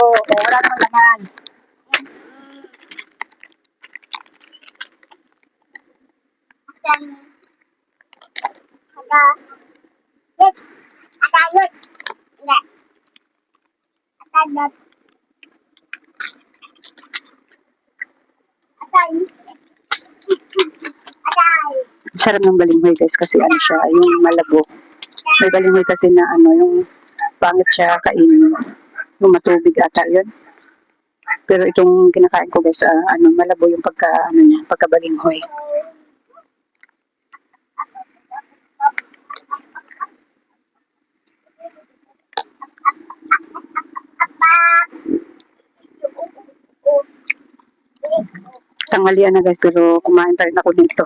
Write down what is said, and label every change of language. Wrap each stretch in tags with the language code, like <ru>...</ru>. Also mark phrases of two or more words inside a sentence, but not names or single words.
<tl>O, wala naman laman. Dan. Ada. Yuk. Ada yuk. Enggak. Ada. Ada yuk. Ada. Sarap ng balinghoy, guys, kasi ano siya, yung malabo. May balinghoy kasi na yung pangit siya kainin. Yung matubig ata yun. Pero itong kinakain ko, guys, malabo yung pagkabalinghoy. Tanghalian na, guys, pero kumain pa rin ako dito.</tl>